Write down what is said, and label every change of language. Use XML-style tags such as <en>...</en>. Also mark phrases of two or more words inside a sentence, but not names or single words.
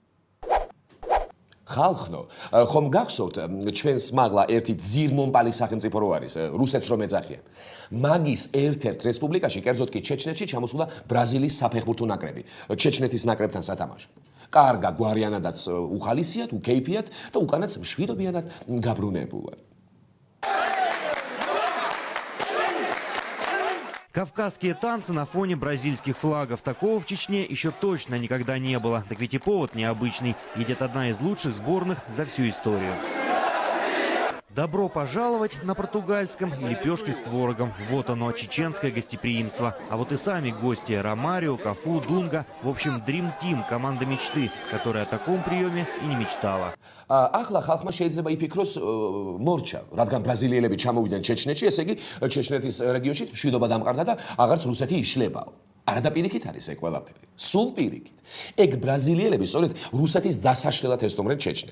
<ka>ხალხნო ხომ გახსოვთ ჩვენს მაღლა ერთი ძირმომპალი სახელმწიფო რო არის რუსეთს რომ ეძახიან მაგის ერთ-ერთ რესპუბლიკაში კერძოდ კი ჩეჩნეთში ჩამოსულა ბრაზილიის საფეხბურთო ნაკრები ჩეჩნეთის ნაკრებთან სათამაშოდ კარგა გვარიანადაც უხალისიათ უკეიფიათ და უკანაც მშვიდობიანად გაბრუნებულად</ka> <ru>Кавказские танцы на фоне бразильских флагов. Такого в Чечне еще точно никогда не было. Так ведь и повод необычный. Едет одна из лучших сборных за всю историю. Добро пожаловать на португальском лепешки с творогом. Вот оно, чеченское гостеприимство. А вот и сами гости. Ромарио, Кафу, Дунга. В общем,</ru> <en>Dream Team,</en> <ru>команда мечты, которая о таком приеме и не мечтала.</ru> <ka>ახლა ხალხმა შეიძლება იფიქროს მორჩა, რადგან ბრაზილიელები ჩამოვიდნენ ჩეჩნეთში, ესე იგი ჩეჩნეთის რეგიონში მშვიდობა დამყარდა და აღარც რუსეთი იშლებაო. არადა პირიქით არის ეგ ყველაფერი. სულ პირიქით. ეგ ბრაზილიელები სწორედ რუსეთის დასაშლელად ესტუმრენ ჩეჩნეთს.</ka>